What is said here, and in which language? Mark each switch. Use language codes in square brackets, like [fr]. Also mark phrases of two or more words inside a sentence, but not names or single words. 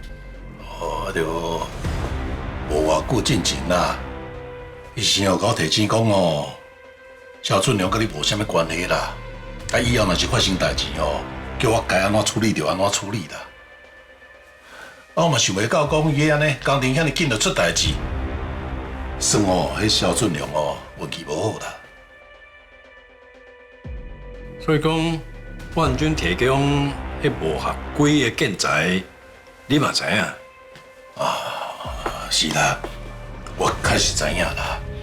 [nan] 哦，就無偌久進前啦，伊是先有甲我提醒講哦。蕭俊良甲你無啥物關係啦，啊以後若是發生代志哦，叫我該安怎處理就安怎處理啦。啊，我嘛想袂到講伊安尼工程遐尼緊就出代志，算哦，迄蕭俊良哦運氣無好啦。所以講，萬軍提供迄無合規的建材，你嘛知影？啊，是啦，我確實知影啦。